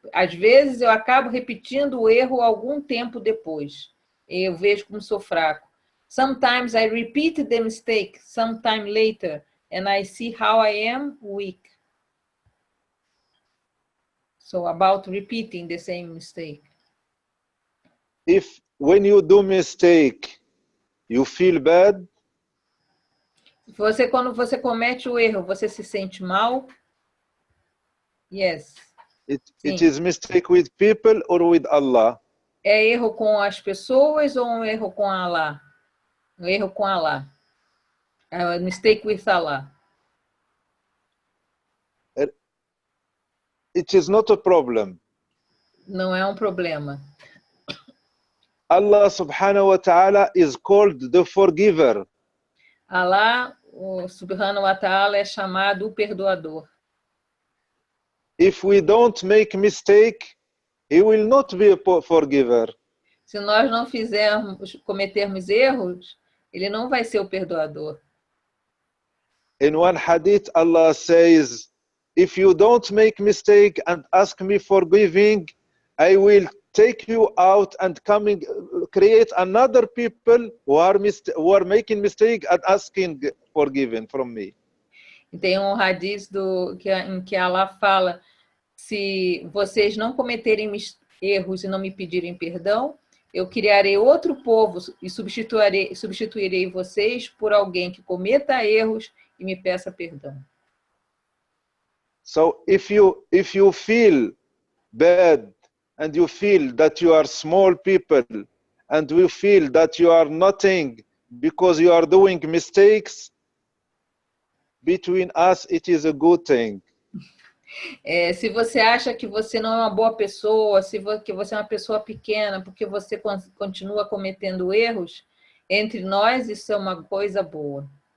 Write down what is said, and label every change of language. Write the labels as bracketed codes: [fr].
[pt] Às vezes eu acabo repetindo o erro algum tempo depois. Eu vejo como sou fraco. [en] Sometimes I repeat the mistake sometime later and I see how I am weak. So about repeating the same mistake. If when you do mistake, you feel bad? [pt] Quando você comete o erro, você se sente mal? [en] Yes. It is mistake with people or with Allah? [pt] É erro com as pessoas ou um erro com Allah? Um erro com Allah. [en] Mistake with Allah. It is not a problem. [pt] Não é um problema. [en] Allah subhanahu wa ta'ala is called the forgiver. [pt] Allah, o subhanahu wa ta'ala, é chamado o perdoador. [en] If we don't make mistake, He will not be a forgiver. [pt] Se nós não cometermos erros, Ele não vai ser o perdoador. [en] In one hadith, Allah says, if you don't make mistake and ask me forgiving, I will take you out and create another people who are making mistake and asking forgiven from me. [pt] E tem um hadith em que Allah fala, se vocês não cometerem erros e não me pedirem perdão, eu criarei outro povo e substituirei vocês por alguém que cometa erros e me peça perdão. [en] So if you feel bad and you feel that you are small people and you feel that you are nothing because you are doing mistakes, between us it is a good thing. [pt] Se você acha que você não é uma boa pessoa, que você é uma pessoa pequena, porque você continua cometendo erros, entre nós isso é uma coisa boa.